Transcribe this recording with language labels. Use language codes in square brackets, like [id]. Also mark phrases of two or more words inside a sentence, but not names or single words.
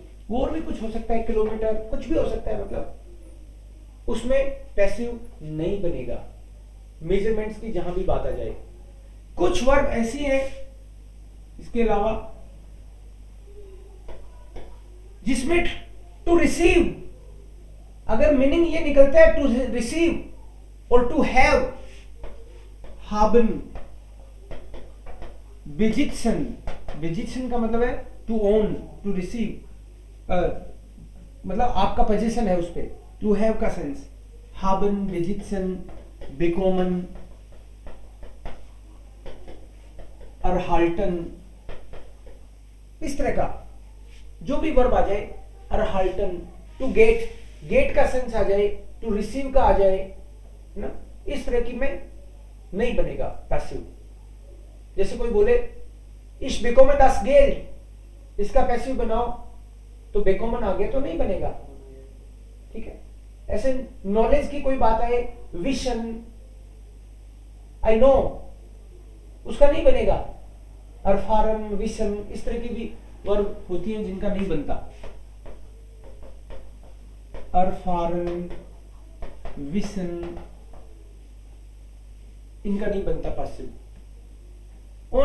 [hi] और भी कुछ हो सकता है, किलोमीटर, कुछ भी हो सकता है, मतलब उसमें पैसिव नहीं बनेगा। मेजरमेंट्स की जहां भी बात आ जाए। कुछ वर्ब ऐसी हैं इसके अलावा जिसमें [en] to receive, [hi] अगर मीनिंग ये निकलता है [en] to receive [hi] और [en] to have, [de] haben, besitzen, besitzen [hi] का मतलब है [en] to own, to receive, [hi] मतलब आपका पोजीशन है उस पे, [en] to have [hi] का सेंस, [de] haben, besitzen, bekommen, erhalten, [hi] इस तरह का जो भी वर्ब आ जाए, erhalten, [en] to get, [hi] गेट का सेंस आ जाए, [en] to receive [hi] का आ जाए ना, इस तरह की में नहीं बनेगा पैसिव। जैसे कोई बोले [de] ich bekomme das Geld, [hi] इसका पैसिव बनाओ तो bekommen आ गया तो नहीं बनेगा, ठीक है। ऐसे नॉलेज की कोई बात आए, विशन, [en] I know, [hi] उसका नहीं बनेगा, erfahren, विशन, इस तरह की भी वर्ब होती है जिनका नहीं बनता, erfahren, विशन, इनका नहीं बनता पैसिव।